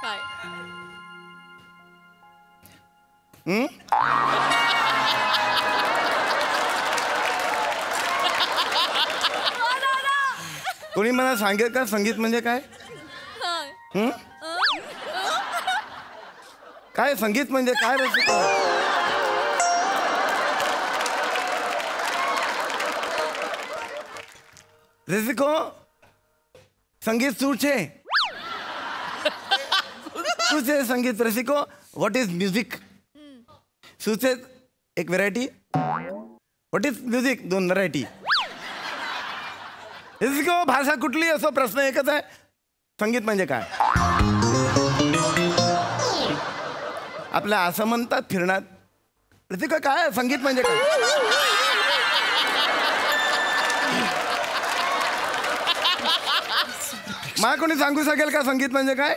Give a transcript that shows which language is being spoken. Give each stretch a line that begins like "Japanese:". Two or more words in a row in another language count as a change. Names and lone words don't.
Marathi: कोणी मला सांगेल का संगीत म्हणजे काय? काय संगीत म्हणजे काय रसिको?
Gujarati: રસિકો સંગીત શું છે? શું છે સંગીત રસિકો?
English: What is music?
Gujarati: શું છે એક વેરાયટી?
English: What is music?
Marathi: दोन व्हरायटी. रसिको भाषा कुठली असो प्रश्न एकच आहे, संगीत म्हणजे काय? आपल्या असमंतात फिरणार रसिको काय संगीत म्हणजे काय? मला कोणी सांगू शकेल का संगीत म्हणजे काय?